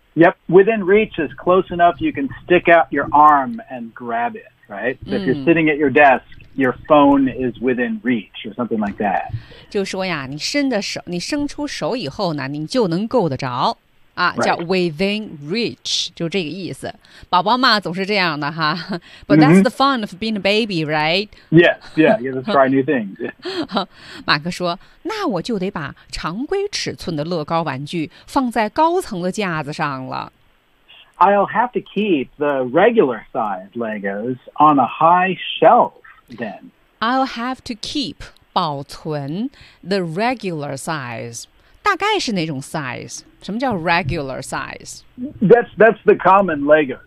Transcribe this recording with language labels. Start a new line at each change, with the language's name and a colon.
English: Yep, within reach is close enough you can stick out your arm and grab it, right? So if you're sitting at your desk, your phone is within reach or something like that.
Chinese: 就说呀，你伸着手，你伸出手以后呢，你就能够得着。啊、
English: right.
Chinese: 叫 within reach, 就这个意思。宝宝嘛总是这样的哈。
English: But that's the fun of being a baby, right? Yes, yeah, you have to try new things.
Chinese: 马克说那我就得把常规尺寸的乐高玩具放在高层的架子上了。
English: I'll have to keep the regular size Legos on a high shelf then. I'll have to keep, 保存 the regular size.
Chinese: 大概是哪种 size? 什么叫 regular size?
English: That's the common Lego.